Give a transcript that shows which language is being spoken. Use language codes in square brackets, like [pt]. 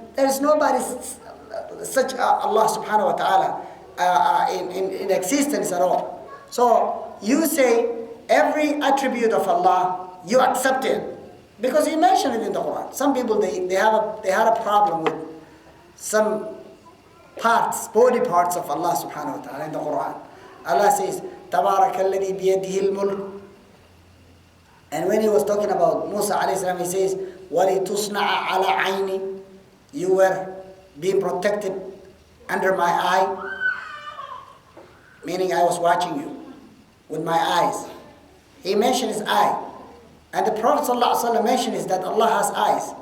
[en] There's nobody such Allah subhanahu wa ta'ala in existence at all. So you say every attribute of Allah, you accept it. Because he mentioned it in the Quran. Some people, they had a problem with some parts, body parts of Allah subhanahu wa ta'ala in the Quran. [ar] Allah says, تَبَارَكَ الَّذِي بِيَدِهِ الْمُلْكُ. [en] And when he was talking about Musa alayhi salam, he says, وَلِتُصْنَعَ عَلَى عَيْنِ. You were being protected under my eye, meaning I was watching you with my eyes. He mentioned his eye. And the Prophet ﷺ mentioned is that Allah has eyes.